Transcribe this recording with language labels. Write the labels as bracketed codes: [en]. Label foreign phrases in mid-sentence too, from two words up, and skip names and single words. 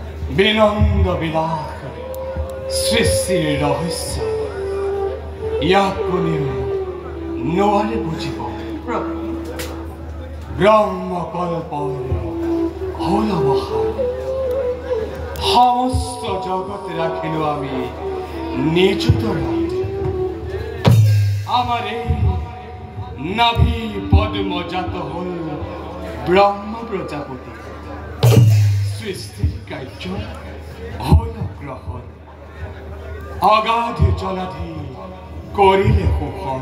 [as] বিনন্দ বিলাস সৃষ্টিৰ ৰহস্য ইয়াক কোনেও নোৱাৰে বুজিব। ব্ৰহ্মকল্পৰ অৱসান সমস্ত জগত ৰাখিলো আমি নিযুতৰত। [bn] আমার এই নাভি পদ্মজাত হল ব্রহ্ম প্রজাপতি। সৃষ্টির কার্য হল গ্রহণ, অগাধ জলাধি করিলে শোষণ।